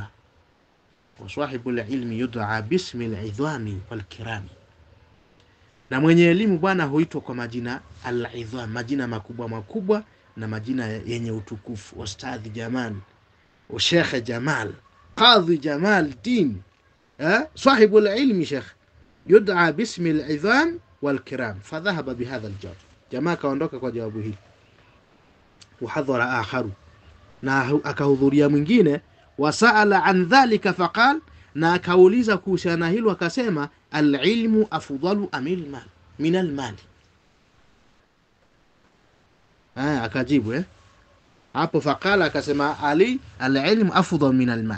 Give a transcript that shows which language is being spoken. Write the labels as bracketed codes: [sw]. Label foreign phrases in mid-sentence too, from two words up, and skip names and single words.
[ar] وصاحب العلم يدعى باسم الإعظام والإكرام, [sw] na mwenye elimu bwana huitwa kwa majina al-idham, majina makubwa makubwa na majina yenye utukufu. [ar] أستاذ جمال، شيخ جمال، قاضي جمال الدين، صاحب العلم شيخ يدعى باسم الإعظام والإكرام. فذهب بهذا الجواب, [sw] jamaa kaondoka kwa jawabu hili. [ar] وحضر آخر, [sw] na akahudhuria mwingine. [ar] وسأل عن ذلك فقال, [sw] na akauliza kuhusiana hilo akasema [ar] العلم أفضل من المال. [sw] Akajibu hapo faqala akasema Ali [ar] العلم أفضل من المال.